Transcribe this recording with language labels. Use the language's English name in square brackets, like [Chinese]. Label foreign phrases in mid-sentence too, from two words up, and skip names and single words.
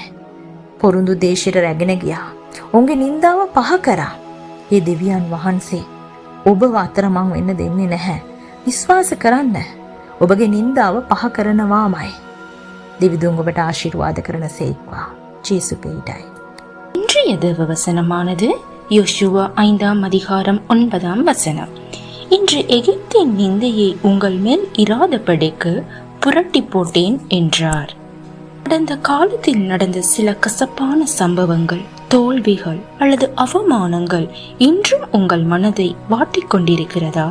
[Sinhala] පොරුන්දු දේශයට රැගෙන ගියා. ඔවුන්ගේ නින්දාව පහ කරා. ඒ දෙවියන් වහන්සේ ඔබව අතරමං වෙන්න දෙන්නේ නැහැ. විශ්වාස කරන්න. ඔබගේ නින්දාව පහ කරනවාමයි. දෙවිදුන් ඔබට ආශිර්වාද කරන සේක්වා. ජේසු பெயரில். [Tamil] இன்றைய தேவ வசனமானது யோசுவா 5ஆம் அதிகாரம் 9ஆம் வசனம். இன்று எகிப்தின் நிந்தையை உங்கள் மேல் இராதபடிக்கு புரட்டி போட்டேன் என்றார். கடந்த காலத்தில் நடந்த சில கசப்பான சம்பவங்கள், தோல்விகள் அல்லது அவமானங்கள் இன்றும் உங்கள் மனதை வாட்டிக் கொண்டிருக்கிறதா?